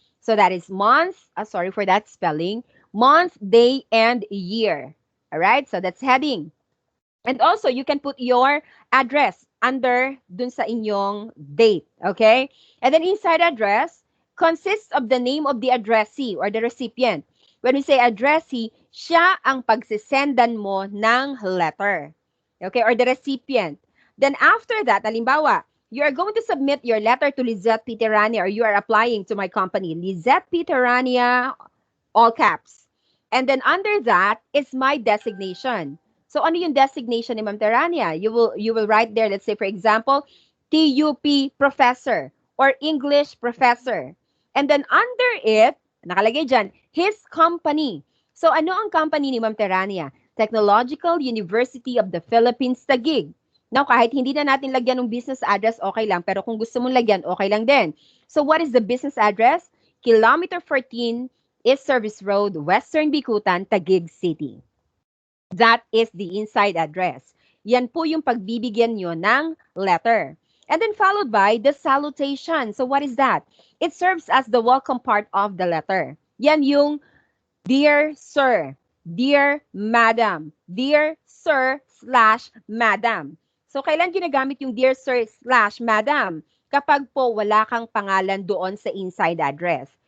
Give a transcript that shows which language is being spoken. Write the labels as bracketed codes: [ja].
[en] So that is month, sorry for that spelling, month, day, and year. All right? So that's heading. And also, you can put your address under [tl] dun sa inyong [en] date. Okay? And then inside address consists of the name of the addressee or the recipient. When we say addressee, [tl] siya ang pagsisendan mo ng letter. [en] Okay? Or the recipient. Then after that, halimbawa, you are going to submit your letter to Lizette Peterania or you are applying to my company, Lizette Peterania, all caps. And then under that is my designation. [tl] So ano yung [en] designation ni Ma'am Terania? You will write there, let's say for example, TUP professor or English professor. And then under it, [tl] nakalagay dyan, [en] his company. [tl] So ano ang company ni Ma'am Terania? Technological University of the Philippines, Taguig. Now, kahit hindi na natin lagyan ng business address, okay lang. Pero kung gusto mong lagyan, okay lang din. [en] So what is the business address? Kilometer 14, East Service Road, Western Bicutan, Taguig City. That is the inside address. [tl] Yan po yung pagbibigyan nyo ng letter. [en] And then followed by the salutation. So what is that? It serves as the welcome part of the letter. [tl] Yan yung [en] Dear Sir, Dear Madam, Dear Sir slash Madam. [tl] So, kailan ginagamit yung Dear Sir slash Madam? Kapag po wala kang pangalan doon sa inside address.